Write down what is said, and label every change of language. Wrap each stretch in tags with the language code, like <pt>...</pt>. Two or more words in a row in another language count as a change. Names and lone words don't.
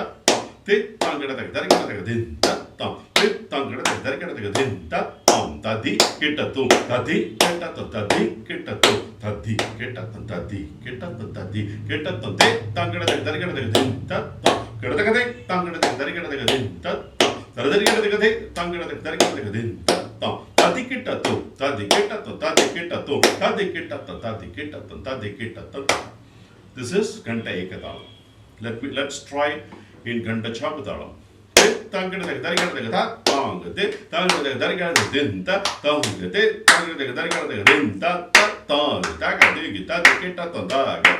<en>Tit tang din ta tom, tit tang din ta tom, tadi kita tum, tadi kita tum, tadi kita tum, tadi kita tum, tadi kita tum, tadi kita tum, tit tang din ta tom, kita tang din ta tom, taradari tang din ta tom, tadi kita tum, tadi kita tum, tadi kita tum, tadi kita tum, tadi kita tum, tadi kita tum. This is Kanda Ekathalam. Let's try in Kanda Chapathalam. Tang tong, tit tang din ta tong, tit tang din ta tong, taka dimita dikita tondaga,</en>